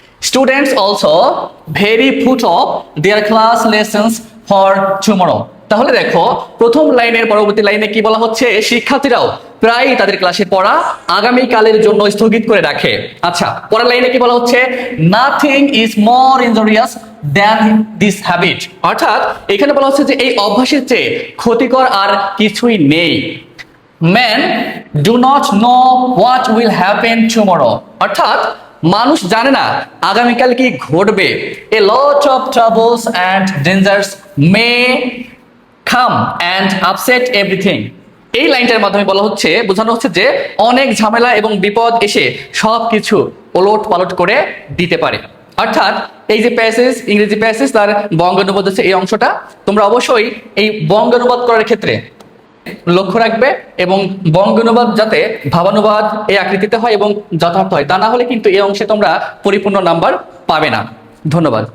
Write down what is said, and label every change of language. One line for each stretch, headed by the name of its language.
English: Students also very put off their class lessons for tomorrow.
Bangla: তাহলে দেখো প্রথম লাইনের পরবর্তী লাইনে কি বলা হচ্ছে, শিক্ষার্থীরাও প্রায় তাদের ক্লাসে পড়া আগামী কালের জন্য স্থগিত করে রাখে। আচ্ছা, পরের লাইনে কি বলা হচ্ছে,
English: Nothing is more injurious than this habit.
Bangla: অর্থাৎ এখানে বলা হচ্ছে যে এই অভ্যাসের চেয়ে ক্ষতিকর আর কিছুই নেই।
English: Men do not know what will happen tomorrow.
Bangla: অর্থাৎ মানুষ জানে না আগামীকাল কি ঘটবে।
English: A lot of troubles and dangers may come and upset everything.
Bangla: এই লাইনটার মাধ্যমে বলা হচ্ছে, বোঝানো হচ্ছে যে অনেক ঝামেলা এবং বিপদ এসে সবকিছু ওলট পালট করে দিতে পারে। অর্থাৎ এই যে প্যাসেজ, ইংরেজি প্যাসেজ তার বঙ্গানুবাদ হচ্ছে এই অংশটা। তোমরা অবশ্যই এই বঙ্গানুবাদ করার ক্ষেত্রে লক্ষ্য রাখবে এবং বঙ্গানুবাদ যাতে ভাবানুবাদ এই আকৃতিতে হয় এবং যথার্থ হয়, তা না হলে কিন্তু এই অংশে তোমরা পরিপূর্ণ নাম্বার পাবে না। ধন্যবাদ।